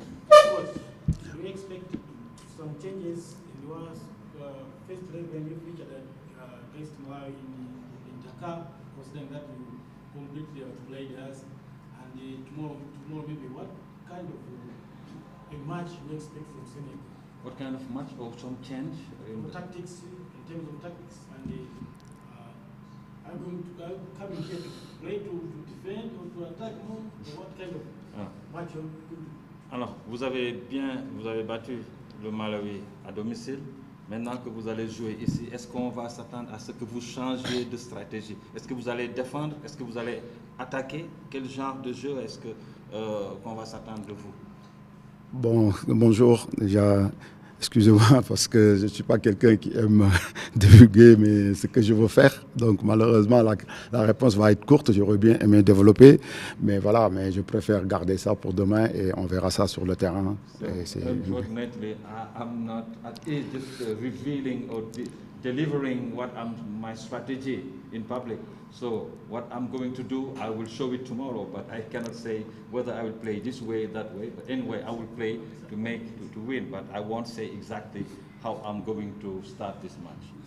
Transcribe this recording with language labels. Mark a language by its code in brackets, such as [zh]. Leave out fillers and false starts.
[en] Coach, do you expect some changes in your first leg when you featured against Malawi in Dakar, considering that you completely outplayed us, and tomorrow maybe what kind of a match you expect from Senegal? What kind of match or some change? In tactics, in terms of tactics, and I'm going to come in here to play to defend or to attack more? What kind of match you could do? [fr] Alors, vous avez battu le Malawi à domicile. Maintenant que vous allez jouer ici, est-ce qu'on va s'attendre à ce que vous changiez de stratégie? Est-ce que vous allez défendre? Est-ce que vous allez attaquer? Quel genre de jeu est-ce qu'on va s'attendre de vous? Bon, bonjour. Déjà, excusez-moi parce que je ne suis pas quelqu'un qui aime divulguer mais ce que je veux faire. Donc malheureusement, la réponse va être courte. J'aurais bien aimé développer. Mais voilà, mais je préfère garder ça pour demain et on verra ça sur le terrain. [en] So, unfortunately, I'm not at ease just revealing or delivering my strategy in public. So what I'm going to do, I will show it tomorrow, but I cannot say whether I will play this way, that way. But anyway, I will play to win, but I won't say exactly how I'm going to start this match.